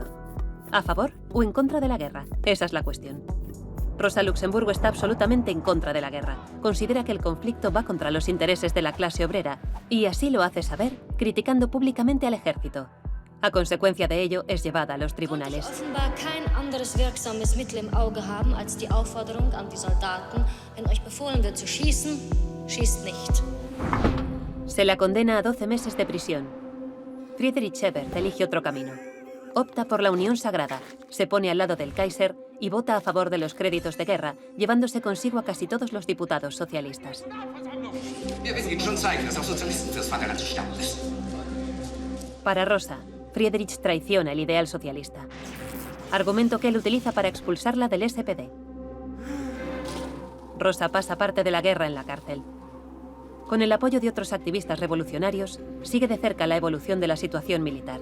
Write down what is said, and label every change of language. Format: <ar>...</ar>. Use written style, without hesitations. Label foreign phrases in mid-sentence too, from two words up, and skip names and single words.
<es>¿A favor o en contra de la guerra? Esa es la cuestión. Rosa Luxemburgo está absolutamente en contra de la guerra. Considera que el conflicto va contra los intereses de la clase obrera, y así lo hace saber criticando públicamente al ejército. A consecuencia de ello, es llevada a los tribunales.</es> <de>Offenbar kein anderes wirksames Mittel im Auge haben als die Aufforderung an die Soldaten, wenn euch befohlen wird zu schießen, schießt nicht.</de> <es>Se la condena a 12 meses de prisión. Friedrich Ebert elige otro camino. Opta por la unión sagrada, se pone al lado del Kaiser y vota a favor de los créditos de guerra, llevándose consigo a casi todos los diputados socialistas.</es> <de>Wir werden Ihnen schon zeigen, dass auch Sozialisten fürs Vaterland zu sterben müssen.</de> <es>Para Rosa, Friedrich traiciona el ideal socialista, argumento que él utiliza para expulsarla del SPD. Rosa pasa parte de la guerra en la cárcel. Con el apoyo de otros activistas revolucionarios, sigue de cerca la evolución de la situación militar.</es>